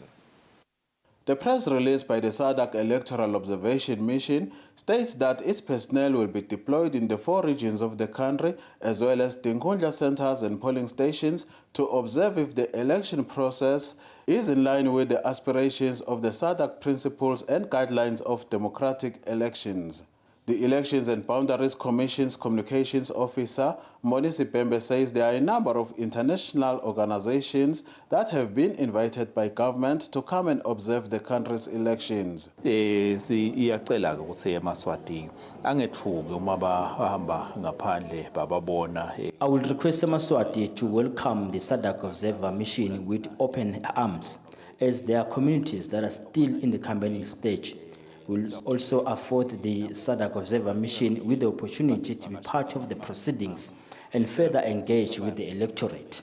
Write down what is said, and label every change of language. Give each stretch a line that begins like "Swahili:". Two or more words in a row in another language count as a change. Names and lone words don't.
English: The press release by the SADC Electoral Observation Mission states that its personnel will be deployed in the 4 regions of the country, as well as Tinkundla centers and polling stations, to observe if the election process is in line with the aspirations of the SADC principles and guidelines of democratic elections. The Elections and Boundaries Commission's Communications Officer, Molisi Pembe, says there are a number of international organizations that have been invited by government to come and observe the country's elections.
Swati: Iyacela ukuthi eMaswati angethuki uma bahamba ngaphandle bababona.
English: I will request Eswatini to welcome the SADC Observer Mission with open arms, as there are communities that are still in the campaigning stage. We will also afford the SADC Observer Mission with the opportunity to be part of the proceedings and further engage with the electorate.